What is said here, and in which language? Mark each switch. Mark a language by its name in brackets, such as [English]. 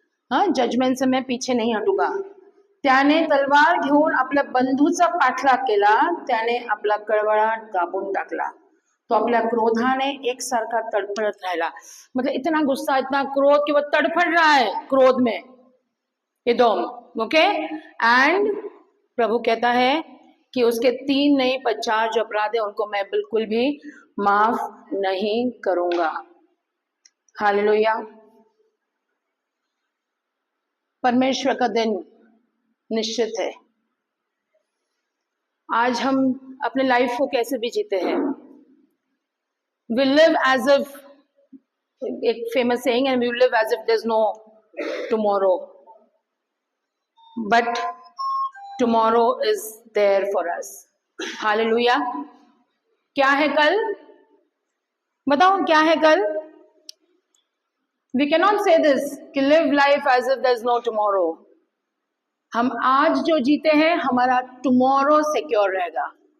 [Hindi] Judgement से मैं पीछे नहीं हटूंगा। [Marathi] त्याने तलवार घेऊन आपल्या बंधूचा पाठलाग केला, त्याने आपला कळवळाट दाबून टाकला, तो आपल्या क्रोधाने एकसारखा तड़फड़त राहिला। [Hindi] मतलब इतना गुस्सा, इतना क्रोध कि वो तड़फड़ रहा है क्रोध में एदोम। ओके, एंड प्रभु कहता है कि उसके 3 नहीं पर 4 जो अपराध है उनको मैं बिल्कुल भी माफ नहीं करूंगा। हालेलुया। परमेश्वर का दिन निश्चित है। आज हम अपने लाइफ को कैसे भी जीते हैं, [English] we live as if, [Hindi] एक फेमस सेइंग है, [English] we live as if there's no tomorrow, but tomorrow is there for us. [Hindi] Hallelujah. क्या है कल, बताओ क्या है कल? [English] We can not say this कि live life as if there is no tomorrow. [Hindi] हम आज जो जीते हैं हमारा टुमारो सिक्योर रहेगा।